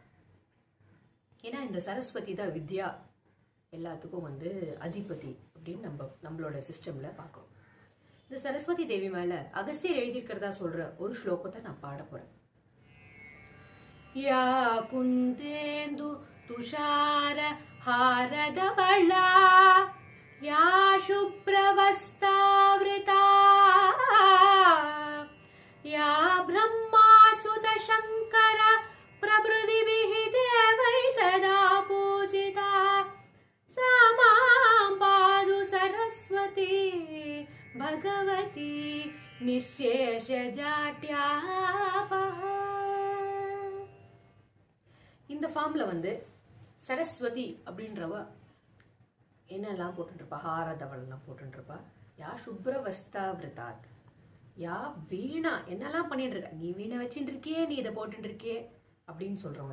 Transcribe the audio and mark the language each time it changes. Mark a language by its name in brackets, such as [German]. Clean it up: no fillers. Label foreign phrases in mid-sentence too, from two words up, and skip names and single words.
[Tamil] ஏன்னா இந்த சரஸ்வதி தான் வித்யா எல்லாத்துக்கும் வந்து அதிபதி அப்படின்னு நம்மளோட சிஸ்டம்ல பார்க்குறோம். இந்த சரஸ்வதி தேவி மேல அகஸ்தியர் எழுதியிருக்கிறதா சொல்ற ஒரு ஸ்லோகத்தை நான் பாட போறேன். [Sanskrit] या कुन्देन्दु तुषार हारधवला या शुभ्रवस्तावृता या ब्रह्माच्युत शंकर प्रभृतिभिः देवैः सदा पूजिता सा मां पातु सरस्वती भगवती निःशेषजाट्यापः. [Tamil] இந்த ஃபார்ம்ல வந்து சரஸ்வதி அப்படின்றவ என்னெல்லாம் போட்டுருப்பா? ஹாரதவள்லாம் போட்டுருப்பா. [Sanskrit] या शुभ्रवस्त्रावृतात् या वीणा [Tamil] என்னெல்லாம் பண்ணிட்டு இருக்க, நீ வீணை வச்சுட்டு இருக்கியே, நீ இதை போட்டு இருக்கியே அப்படின்னு சொல்றோம்.